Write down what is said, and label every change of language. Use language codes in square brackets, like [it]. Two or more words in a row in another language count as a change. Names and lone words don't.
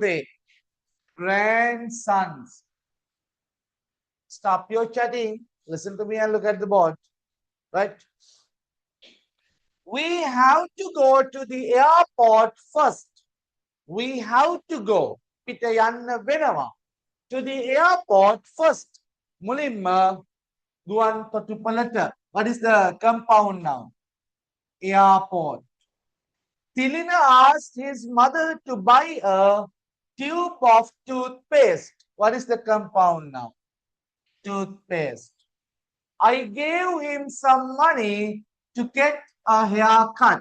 [en] Grandsons. Stop your chatting. Listen to me and look at the board. Right? We have to go to the airport first. We have to go. [si] පිට යන්න වෙනවා. [en] To the airport first. [si] මුලින්ම ගුවන් තොටුපළට. [en] What is the compound noun? Airport. Tilina asked his mother to buy a tube of toothpaste. What is the compound noun? Toothpaste. I gave him some money to get a haircut.